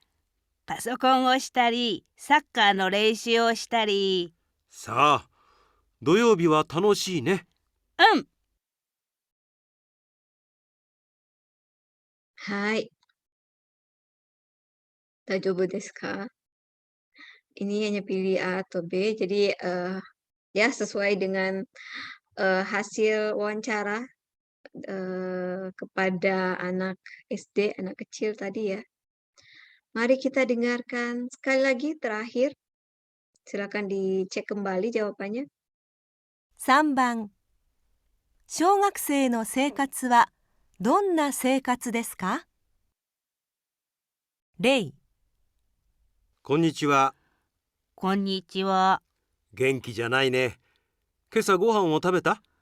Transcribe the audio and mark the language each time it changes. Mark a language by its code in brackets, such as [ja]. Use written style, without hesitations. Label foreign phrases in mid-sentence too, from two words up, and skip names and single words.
[ja] パソコンをしたり、サッカーの練習をしたり。さあ、土曜日は楽しいね。うん。はい。大丈夫ですか? [id] Ini hanya pilih A atau B, jadi ya sesuai dengan hasil wawancara kepada anak SD, anak kecil tadi ya. Mari kita dengarkan sekali lagi terakhir. Silakan dicek kembali jawabannya. [ja] 3 番、小学生の生活はどんな生活ですか？例、こんにちは。こんにちは。元気じゃないね。今朝ご飯を食べた？